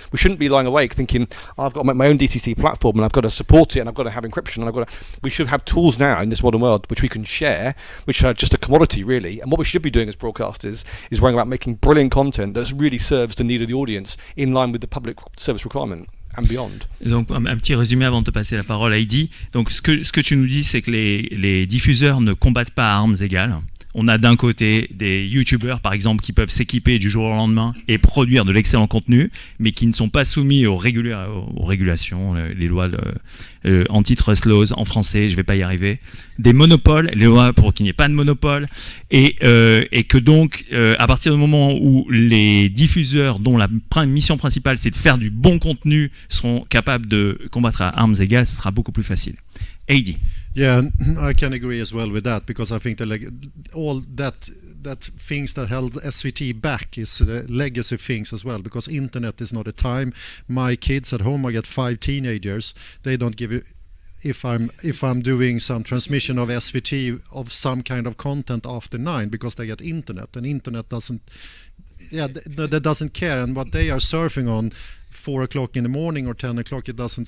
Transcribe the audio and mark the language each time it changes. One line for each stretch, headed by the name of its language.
English: We shouldn't be lying awake thinking, I've got to make my own DTC platform and I've got to support it and I've got to have encryption and we should have tools now in this modern world which we can share, which are just a commodity really. And what we should be doing as broadcasters is worrying about making brilliant content that really serves the need of the audience in line with the public service requirement. And beyond.
French: Donc un petit résumé avant de te passer la parole, Heidi. Donc ce que tu nous dis, c'est que les diffuseurs ne combattent pas à armes égales. On a d'un côté des youtubeurs par exemple qui peuvent s'équiper du jour au lendemain et produire de l'excellent contenu, mais qui ne sont pas soumis aux régulations, les lois
English: antitrust laws
French: en français, je vais pas y arriver, des monopoles, les lois pour qu'il n'y ait pas de monopole, et que donc à partir du moment où les diffuseurs dont la mission principale c'est de faire du bon contenu seront capables de combattre à armes égales, ce sera beaucoup plus facile. Heidi.
English: Yeah, I can agree as well with that, because I think all that things that held SVT back is legacy things as well, because internet is not a time. My kids at home, I get 5 teenagers, they don't give it. If I'm doing some transmission of SVT of some kind of content after 9, because they get internet, and internet doesn't care, and what they are surfing on 4 o'clock in the morning or 10 o'clock, it doesn't.